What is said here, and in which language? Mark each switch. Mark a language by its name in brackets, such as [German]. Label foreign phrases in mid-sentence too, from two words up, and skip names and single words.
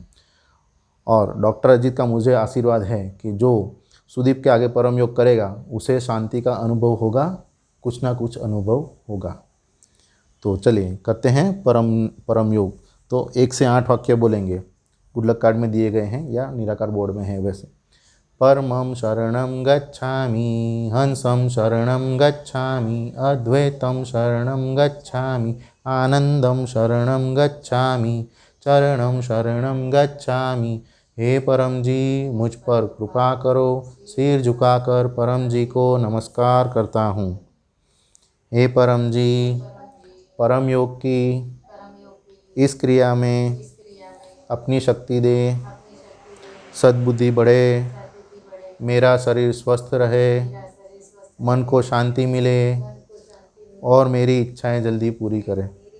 [Hindi] और डॉक्टर अजीत का मुझे आशीर्वाद है कि जो सुदीप के आगे परम योग करेगा उसे शांति का अनुभव होगा, कुछ ना कुछ अनुभव होगा। तो चलिए करते हैं परम योग। तो 1 से 8 वाक्य बोलेंगे, [English] good luck card [Hindi] में दिए गए हैं या निराकार बोर्ड में है वैसे। [Pali] परमं शरणं गच्छामि, हंसं शरणं गच्छामि, अद्वैतं शरणं गच्छामि, आनंदं शरणं गच्छामि, चरणं शरणं गच्छामि। [Hindi] हे परम जी, मुझ पर कृपा करो। सिर झुकाकर परम जी को नमस्कार करता हूँ। हे परम जी, परम योग की इस क्रिया में अपनी शक्ति दे, सद्बुद्धि बढ़े, मेरा शरीर स्वस्थ रहे, मन को शांति मिले और मेरी इच्छाएं जल्दी पूरी करे।